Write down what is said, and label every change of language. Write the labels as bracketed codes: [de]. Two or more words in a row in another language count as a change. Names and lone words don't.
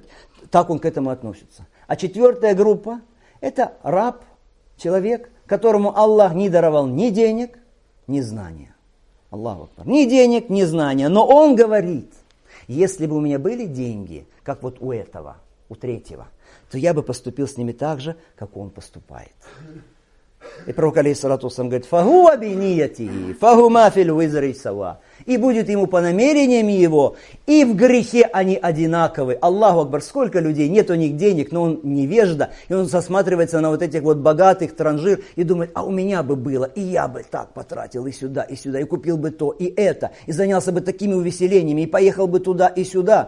[ru] Так он к этому относится. А четвертая группа – это раб, человек, которому Аллах не даровал ни денег, ни знания. [ar] الله أكبر. [ru] Ни денег, ни знания. Но он говорит, если бы у меня были деньги, как вот у этого, у третьего, то я бы поступил с ними так же, как он поступает. И пророк, [ar] عليه الصلاة والسلام, [ru] говорит, [ar] «فهو بنيته فهما في الوزر سواء». [ru] И будет ему по намерениям его, и в грехе они одинаковы. [ar] الله أكبر, [ru] сколько людей, нет у них денег, но он невежда, и он засматривается на вот этих вот богатых транжир и думает, а у меня бы было, и я бы так потратил и сюда, и купил бы то, и это, и занялся бы такими увеселениями, и поехал бы туда и сюда.